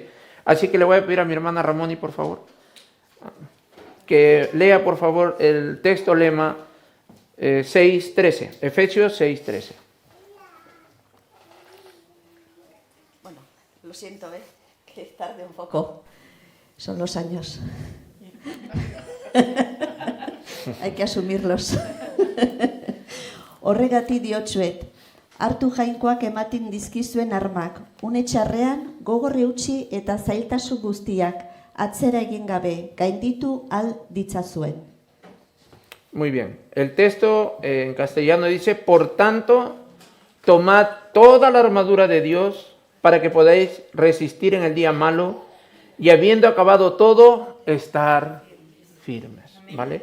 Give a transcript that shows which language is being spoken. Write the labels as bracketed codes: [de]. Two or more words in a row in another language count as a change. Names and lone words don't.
[es] Así que le voy a pedir a mi hermana Ramoni, por favor, que lea, por favor, el texto lema 6:13, Efesios 6:13. Bueno, lo siento, que es tarde un poco. Son los años. Hay que asumirlos. [eu] Horregatik diotsuet, hartu jainkoak ematen dizkizuen armak, une txarrean gogor eutsi eta zailtasun guztiak atzera egin gabe, gainditu al ditzazuen. [es] Muy bien. El texto en castellano dice: por tanto, tomad toda la armadura de Dios para que podáis resistir en el día malo y habiendo acabado todo, estar firmes. ¿Vale?